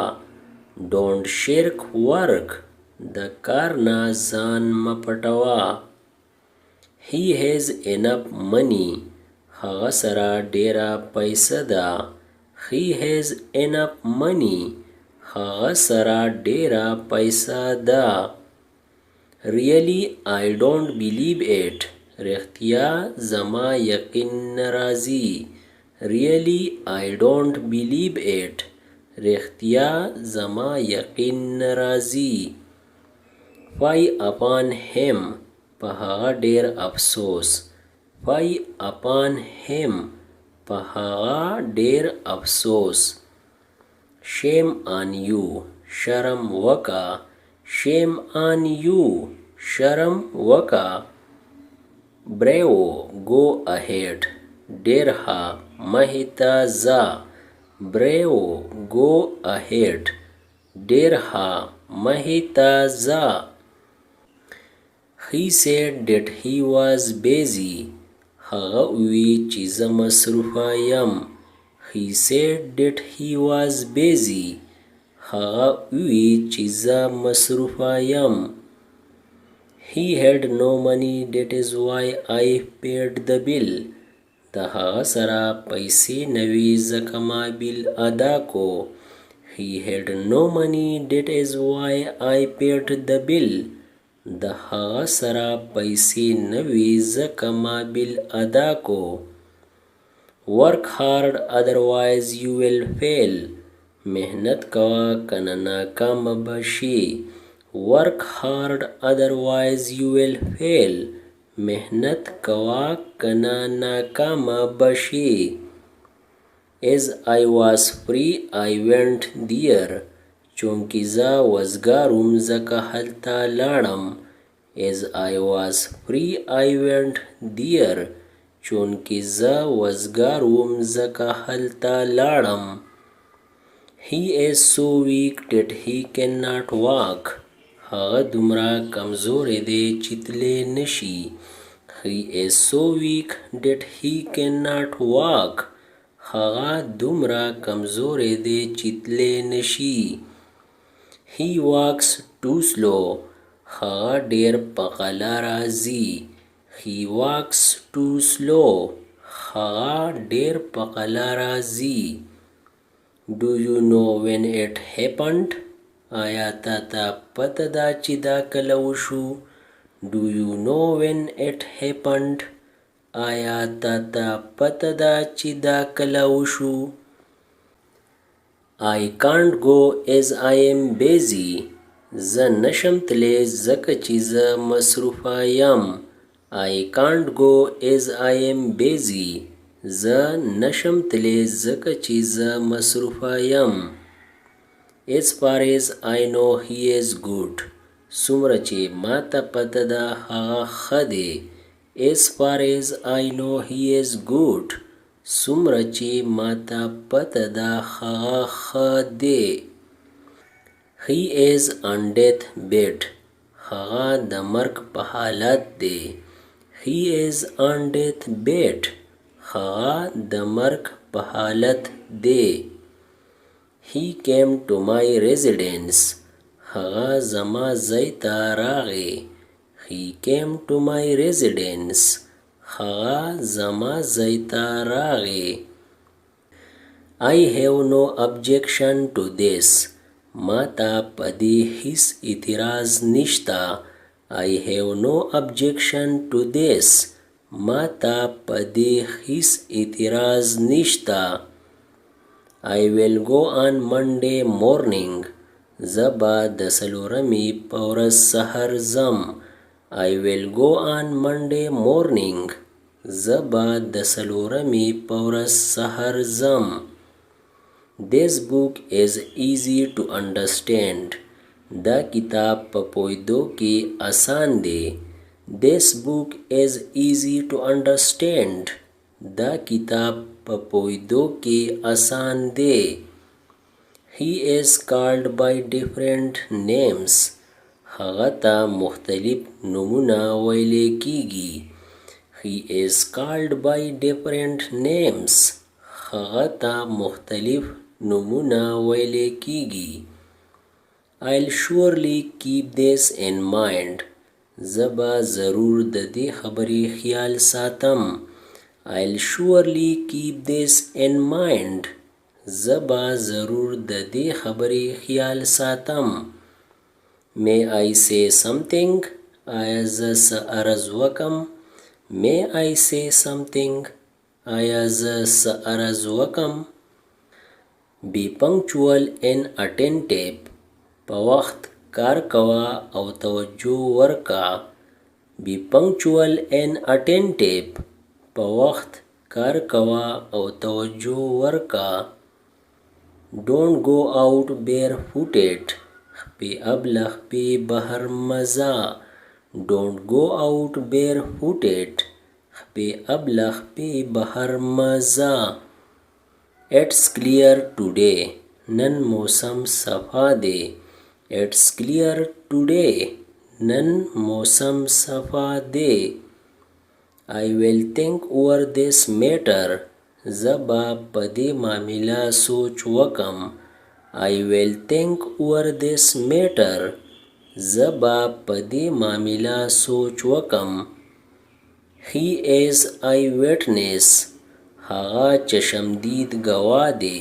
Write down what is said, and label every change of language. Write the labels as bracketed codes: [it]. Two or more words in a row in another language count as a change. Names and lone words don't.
[en] Don't shirk work. [ps] د کار نه ځان مه پټوه. [en] He has enough money. [ps] هغه سره ډیره پیسه ده. [en] He has enough money. [ps] هغه سره ډیره پیسه ده. [en] Really, I don't believe it. [ps] رښتیا زما یقین ناراضي. [en] Really, I don't believe it. [ps] رښتیا زما یقین ناراضي. [en] Fie upon him. [ps] په هغه ډیر افسوس. [en] Fie upon him. [ps] په هغه ډیر افسوس. [en] Shame on you. [ps] شرم وکا. [en] Shame on you. [ps] شرم وکا. [en] Bravo, go ahead. [ps] ډیر ها مهیتا زا. [en] Bravo, go ahead. [ps] ډیر ها مهیتا زا. [en] He said that he was busy. [ps] هغه وی چې زه مصروفه یم. [en] He said that he was busy. [ps] هغه وی چې زه مصروفه یم. [en] He had no money, that is why I paid the bill. [ps] د هغه سره پیسې نه وي ځکه ما بیل ادا کو. [en] He had no money, that is why I paid the bill. [ps] د هغه سره پیسې نه وي ځکه ما بیل ادا کو. [en] Work hard, otherwise you will fail. [ps] محنت کوه کنه ناکام بشي. [en] Work hard, otherwise you will fail. [ps] محنت کوه کنه ناکام بشي. [en] As I was free, I went there. [ps] چونکې زه وزګاروم ځکه هلته لاړم. [en] As I was free, I went there. [ps] چونکې زه وزګاروم ځکه هلته لاړم. [en] He is so weak that he cannot walk. [ps] هغه دومره کمزوری دی چې تلی نشي. [en] He is so weak that he cannot walk. [ps] هغه دومره کمزوری دی چې تلی نشي. [en] He walks too slow. [ps] هغه ډیر په غلا راځي. [en] He walks too slow. [ps] هغه ډیر په غلا راځي. [en] Do you know when it happened? [ps] آیا تا ته پته ده چې دا کله وشو؟ [en] Do you know when it happened? [ps] آیا تا ته پته ده چې دا کله وشو؟ [en] I can't go as I am busy. [ps] زه نشم تلی ځکه چې زه مصروفه یم. [en] I can't go as I am busy. [ps] زه نشم تلی ځکه چې زه مصروفه یم. [en] As far as I know he is good. [ps] څومره چې ما ته پته ده هغه ښه دی. [en] As far as I know he is good. [ps] څومره چې ما ته پته ده هغه ښه دی. [en] He is on death bed. [ps] هغه د مرګ په حالت دی. [en] He is on death bed. [ps] هغه د مرګ په حالت دی. [en] He came to my residence. [ps] هغه زما ځای ته راغی. [en] He came to my residence. [ps] هغه زما ځای ته راغی. [en] I have no objection to this. [ps] ما ته په دې هیڅ اعتراض نشته. [en] I have no objection to this. [ps] ما ته په دې هیڅ اعتراض نشته. [en] I will go on Monday morning. [ps] زه به د څلورمې په ورځ سحر ځم. [en] I will go on Monday morning. [ps] زه به د څلورمې په ورځ سحر ځم. [en] This book is easy to understand. [ps] دا کتاب په پوهېدو کې آسان دی. [en] This book is easy to understand. [ps] دا کتاب په پوهېدو کې آسان دی. [en] He is called by different names. [ps] هغه ته مختلف نومونه ویلې کیږي. [en] He is called by different names. [ps] هغه ته مختلف نومونه ویلې کیږي. [en] I'll surely keep this in mind. [ps] زه به ضرور د دې خبرې خیال ساتم. [en] I'll surely keep this in mind. [ps] زه به ضرور د دې خبرې خیال ساتم. [en] May I say something? [ps] آیا زه څه عرض وکم؟ [en] May I say something? [ps] آیا زه څه عرض وکم؟ [en] Be punctual and attentive. [ps] په وخت کار کوه او توجه ورکا. [en] Be punctual and attentive. [ps] په وخت کار کوه او توجه ورکا. [en] Don't go out barefooted. [ps] خپې ابله خپې بهر مزه. [en] Don't go out barefooted. [ps] خپې ابله خپې بهر مزه. [en] It's clear today. [ps] نن موسم صفا دی. [en] It's clear today. [ps] نن موسم صفا دی. [en] I will think over this matter. [ps] زه به په دې معامله سوچ وکم. [en] I will think over this matter. [ps] زه به په دې معامله سوچ وکم. [en] He is eyewitness. [ps] هغه چشمدید گواه دی.